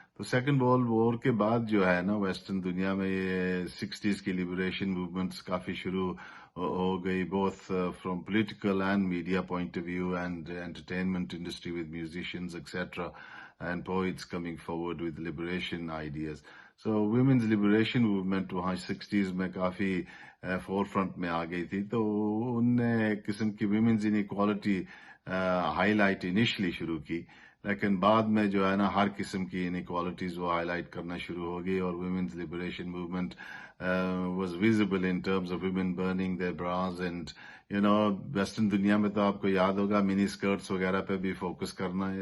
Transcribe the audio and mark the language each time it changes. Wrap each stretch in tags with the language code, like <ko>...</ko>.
<ur>تو second world war کے بعد جو ہے نا ویسٹرن دنیا میں یہ 60s کی لبریشن موومنٹس کافی شروع ہو گئی،</ur> <en>both from political and media point of view and entertainment industry with musicians etc. and poets coming forward with liberation ideas. So women's liberation movement</en> <ur>وہاں 60s میں کافی فور فرنٹ میں آ گئی تھی. تو ان نے ایک قسم کی women's inequality high light initially شروع کی، لیکن بعد میں جو ہے نا ہر قسم کی انیکوالٹیز وہ ہائی لائٹ کرنا شروع ہو گئی. اور</ur> <en>women's liberation movement was visible in terms of women burning their bras and</en> <ur>western دنیا میں تو آپ کو یاد ہوگا منی اسکرٹس وغیرہ پہ بھی فوکس کرنا ہے.</ur>